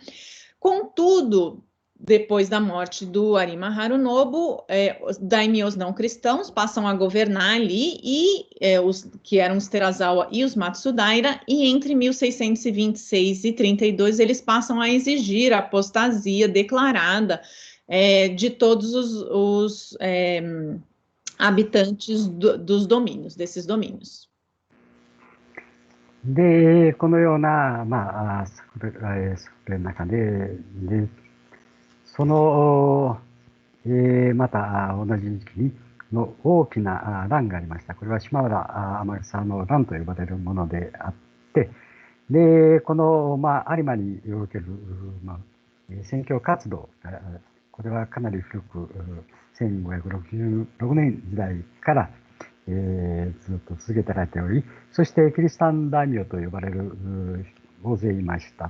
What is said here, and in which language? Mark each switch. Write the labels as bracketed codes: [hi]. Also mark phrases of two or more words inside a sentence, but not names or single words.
[pt] Contudo, depois da morte do Arima Harunobu, os daimyos não cristãos passam a governar ali, e os que eram os Terazawa e os Matsudaira, e entre 1626 e 32 eles passam a exigir a apostasia declarada de todos os habitantes dos domínios, desses domínios. [ja] で、このような、それの中で、その、また同じ時期の大きな乱がありました。これは島原天草の乱と呼ばれるものであって、で、この、有馬における、宣教活動、これはかなり古く、1566年時代から、ずっと続けてられており、そしてキリシタン大名と呼ばれる大勢いました。